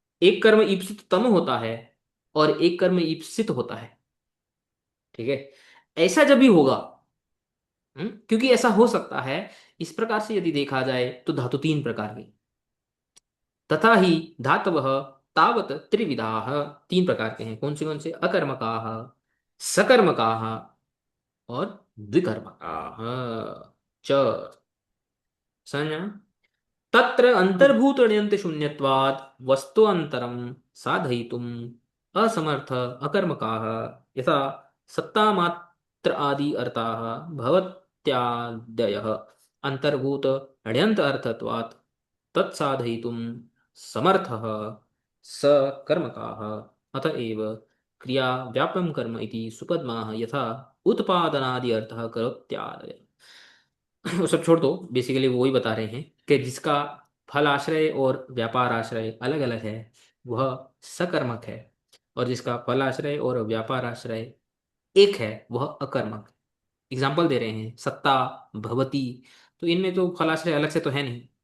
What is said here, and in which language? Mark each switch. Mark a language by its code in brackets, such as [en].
[hi] एक कर्म ईप्सित तम होता है और एक कर्म ईप्सित होता है। ठीक है। ऐसा जब भी होगा, क्योंकि ऐसा हो सकता है, इस प्रकार से यदि देखा जाए तो धातु तीन प्रकार की, [sa] तथा ही धातवः तावत त्रिविधाः, [hi] तीन प्रकार के हैं। कौन से? [sa] अकर्मकाः, सकर्मकाः और द्विकर्मकाः च। [hi] समझा? तत्र हाँ। [sa] अंतर्भूत ण्यंत शून्यत्वात् वस्तु अंतरम साधयितुम असमर्थ अकर्मकाः यथा सत्ता मात्र आदि अर्थाः भवत्यादयः अंतर्भूत ण्यंत अर्थत्वात् तत्साधयितुम समर्थः स कर्मकाः। अतएव क्रिया व्याप्यम कर्म इति सुपद्माः यथा उत्पादनादि अर्थः करोत्यादयः। [hi] वो सब छोड़ दो, बेसिकली वो वही बता रहे हैं कि जिसका फल आश्रय और व्यापार आश्रय अलग अलग है, वह सकर्मक है, और जिसका फल आश्रय और व्यापार आश्रय एक है, वह अकर्मक। एग्जाम्पल दे रहे हैं, सत्ता, भवती, तो इनमें तो फलाश्रय अलग से तो है नहीं।